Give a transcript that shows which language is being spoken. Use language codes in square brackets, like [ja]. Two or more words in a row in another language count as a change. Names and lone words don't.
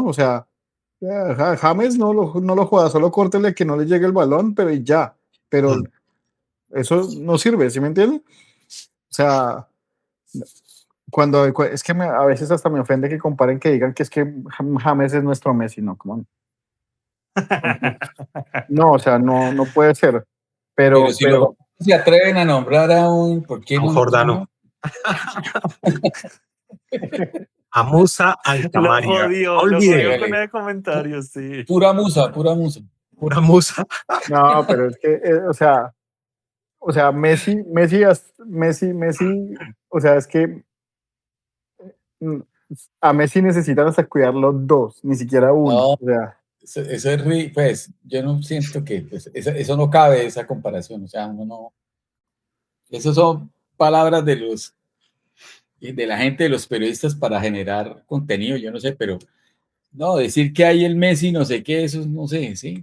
[es] O sea, James no lo juega, solo córtele que no le llegue el balón, pero y ya, pero eso no sirve, ¿sí me entiende? O sea, es que a veces hasta me ofende que comparen, que digan que es que James es nuestro Messi, no, [en] come on. [es] No, o sea, no puede ser. Pero Pero, si los pero, se atreven a nombrar a un, ¿por qué A un no? jordano. A Musa Lo Altamaria. jodió, lo jodió con Hágale. ese comentario, sí. Pura musa, pura musa. Pura Musa. no, pero es que, o sea, Messi, o sea, es que mm, a Messi necesitan hasta cuidar los dos, ni siquiera uno. No, O sea, eso es, pues, yo no siento que, pues, eso no cabe, esa comparación, o sea, uno no, eso son palabras de la gente, de los periodistas para generar contenido, yo no sé, pero no, decir que hay el Messi, no sé qué, eso no sé, sí.